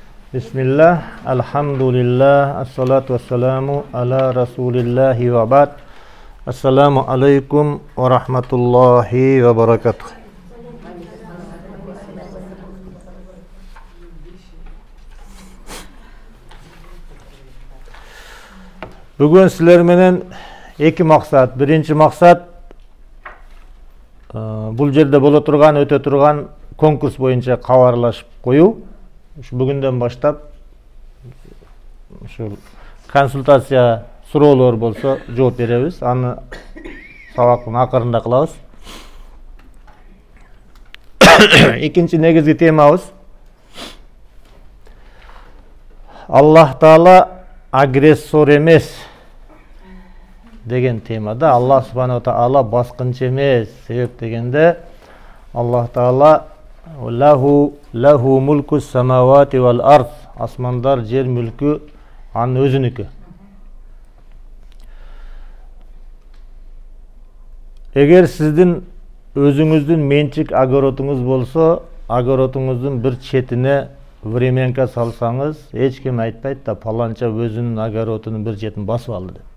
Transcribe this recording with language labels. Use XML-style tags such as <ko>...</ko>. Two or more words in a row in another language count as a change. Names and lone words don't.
<ar>بسم الله، الحمد لله، الصلاة والسلام على رسول الله وبعد. السلام عليكم ورحمة الله وبركاته.</ar> <ky>Бүгүн силер менен эки максат. Биринчи максат бул жерде боло турган, өтө турган конкурс боюнча кабарлашып коюу. Бүгүндөн баштап ушул консультация суроолор болсо жооп беребиз. Аны сабактын акырында кылабыз. Экинчи негизги темабыз Аллах Таала агрессор эмес деген темада. Аллах Субхана Таала баскынчы эмес. Себеп дегенде Аллах Таала</ky> <ar>له ملك السماوات والأرض,</ar> <ky>асмандар жер мүлкү анын өзүнүкү. Эгер сиздин өзүңүздүн менчик огородуңуз болсо, огородуңуздун бир четине временка салсаңыз, эч ким айтпайт да паланча өзүнүн огородунун бир четин басып алды деп.</ky>